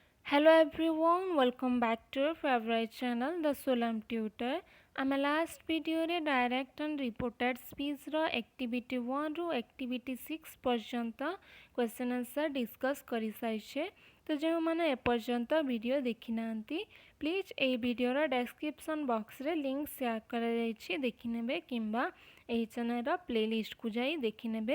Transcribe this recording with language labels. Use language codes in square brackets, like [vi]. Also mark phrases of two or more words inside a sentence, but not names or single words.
[en] Hello everyone, welcome back to our favorite channel, The Solam Tutor. [or] ଆମେ [en] last videoରେ direct and reported speechର activity [or] 1ରୁ ଆକ୍ଟିଭିଟି 6 ପର୍ଯ୍ୟନ୍ତ [en] question answer discuss [or] କରିସାରିଛେ। ତ ଯେଉଁମାନେ ଏପର୍ଯ୍ୟନ୍ତ ଭିଡ଼ିଓ ଦେଖିନାହାନ୍ତି ପ୍ଲିଜ୍ ଏହି ଭିଡ଼ିଓର [en] description boxରେ link share [or] କରାଯାଇଛି ଦେଖିନେବେ କିମ୍ବା ଏହି ଚ୍ୟାନେଲର ପ୍ଲେଲିଷ୍ଟକୁ ଯାଇ ଦେଖିନେବେ।